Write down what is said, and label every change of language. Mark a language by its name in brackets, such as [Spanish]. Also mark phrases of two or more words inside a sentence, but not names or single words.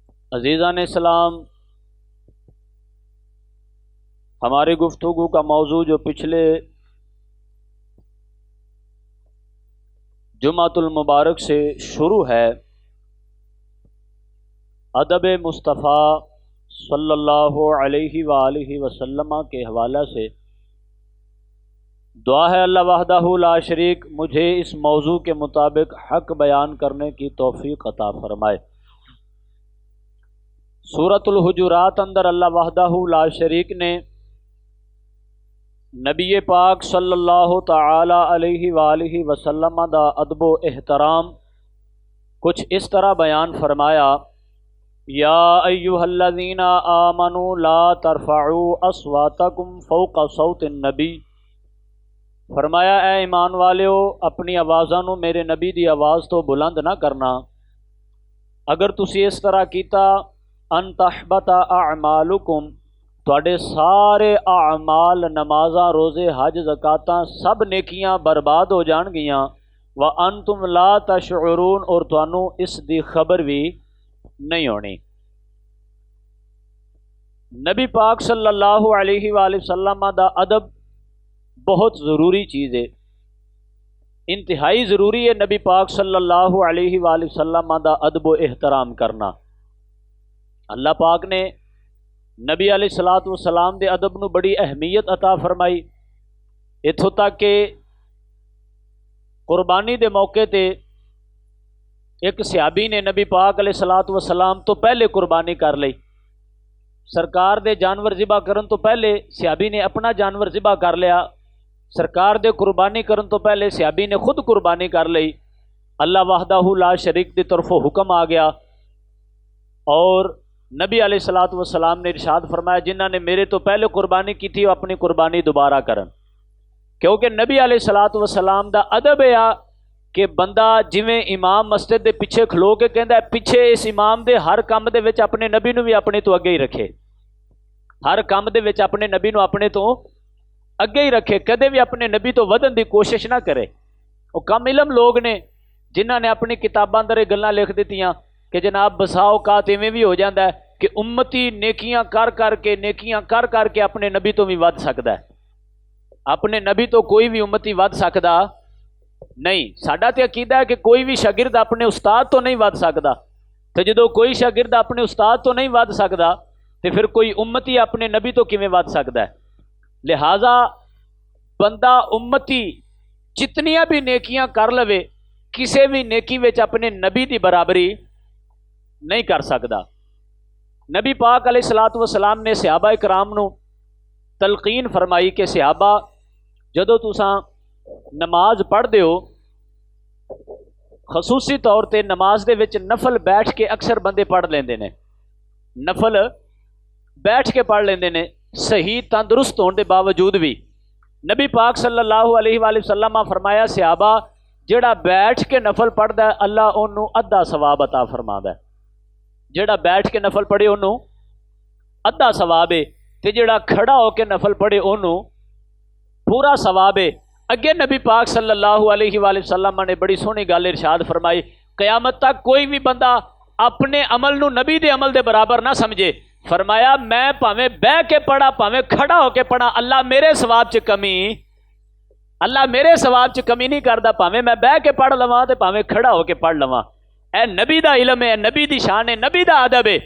[Urdu] عزیزان اسلام، ہماری گفتگو کا موضوع جو پچھلے جمعۃ المبارک سے شروع ہے، ادب مصطفیٰ [Arabic] صلى الله عليه وآله وسلم [Urdu] کے حوالہ سے. دعا ہے [Arabic] الله وحده لا شريك [Urdu] مجھے اس موضوع کے مطابق حق بیان کرنے کی توفیق عطا فرمائے. [Punjabi] سورۃ الحجرات اندر [Arabic] الله وحده لا شريك [Punjabi] نے نبی پاک [Arabic] صلى الله تعالى عليه وآله وسلم [Punjabi] دا ادب و احترام کچھ اس طرح بیان فرمایا, [Arabic] يا أيها الذين آمنوا لا ترفعوا أصواتكم فوق صوت النبي. [Punjabi] فرمایا، اے ایمان والیو، اپنی آوازاں نوں میرے نبی دی آواز تو بلند نہ کرنا. اگر تسی اس طرح کیتا, [Arabic] أن تحبط أعمالكم, [Punjabi] تہاڈے سارے اعمال نمازاں روزے حج زکاتاں سب نیکیاں برباد ہو جانگیاں. [Arabic] وأنتم لا تشعرون, [Punjabi] اور تہانوں اس دی خبر بھی نہیں ہونی. نبی پاک [Arabic] صلى الله عليه وسلم [Punjabi] دا ادب بہت ضروری چیز ہے، انتہائی ضروری ہے. نبی پاک [Arabic] صلى الله عليه وسلم [Punjabi] دا ادب و احترام کرنا. اللہ پاک نے نبی [Arabic] عليه الصلاة والسلام [Punjabi] دے ادب نوں بڑی اہمیت عطا فرمائی، اتھوں تک کہ قربانی دے موقعے تے ایک صحابی نے نبی پاک [Arabic] عليه الصلاة والسلام [Punjabi] تو پہلے قربانی کر لی. سرکار دے جانور ذبح کرن تو پہلے صحابی نے اپنا جانور ذبح کر لیا. سرکار دے قربانی کرن تو پہلے صحابی نے خود قربانی کر لی. [Arabic] الله وحده لا شريك [Punjabi] دی طرفوں حکم آ گیا اور نبی [Arabic] عليه الصلاة والسلام [Punjabi] نے ارشاد فرمایا، جنہاں نے میرے تو پہلے قربانی کی تھی وہ اپنی قربانی دوبارہ کرن. کیونکہ نبی [Arabic] عليه الصلاة والسلام [Punjabi] دا ادب ہے کہ بندہ جویں امام مسجد دے پچھے کھلو کے کہندا ہے، پچھے اس امام دے ہر کم دے وچ اپنے نبی نوں بھی اپنے تو اگے ہی رکھے، ہر کم دے وچ اپنے نبی نوں اپنے تو اگے ہی رکھے، کدے بھی اپنے نبی تو ودھن کی کوشش نہ کرے. وہ کم علم لوگ نے جنہاں نے اپنی کتاباں اندر گلاں لکھ دتیاں کہ جناب بساؤ کا ایویں بھی ہو جاتا ہے کہ امتی نیکیاں کر کرکے اپنے نبی تو بھی ودھ سکتا ہے. اپنے نبی تو کوئی بھی امتی ودھ سکتا نہیں. ساڈا تو عقیدہ ہے کہ کوئی بھی شاگرد اپنے استاد تو نہیں ودھ سکتا، تو جو کوئی شاگرد اپنے استاد تو نہیں ودھ سکتا تو پھر کوئی امتی اپنے نبی تو کیویں ودھ سکتا ہے. لہٰذا بندہ امتی جتنیاں بھی نیکیاں کر لوے، کسی بھی نیکی وچ اپنے نبی کی برابری نہیں کر سکتا. نبی پاک [Arabic] عليه الصلاة والسلام [Punjabi] نے صحابہ اکرام نوں تلقین فرمائی کہ صحابہ، جدوں تساں نماز پڑھدے ہو، خصوصی طور پر نماز دے وچ نفل بیٹھ کے اکثر بندے پڑھ لیندے نے، نفل بیٹھ کے پڑھ لیندے نے صحیح تندرست ہونے کے باوجود بھی. نبی پاک [Arabic] صلى الله عليه وسلم [Punjabi] فرمایا، صحابہ جہڑا بیٹھ کے نفل پڑھدا ہے اللہ انہوں ادھا ثواب عطا فرماندا ہے. جہڑا بیٹھ کے نفل پڑھے انہوں ادھا ثواب ہے، تے جہڑا کھڑا ہوکر نفل پڑھے انہوں پورا ثواب ہے. اگے نبی پاک [Arabic] صلى الله عليه وسلم [Punjabi] نے بڑی سوہنی گل ارشاد فرمائی، قیامت تک کوئی بھی بندہ اپنے عمل نوں نبی دے عمل دے برابر نہ سمجھے. فرمایا، میں بھاویں بہہ کے پڑھا بھاویں کھڑا ہوکر پڑھا، اللہ میرے ثواب چ کمی نہیں کرتا. بھاویں میں بہہ کے پڑھ لواں تے بھاویں کھڑا ہوکر پڑھ لواں۔ اے نبی دا علم ہے، نبی دی شان ہے، نبی دا ادب ہے.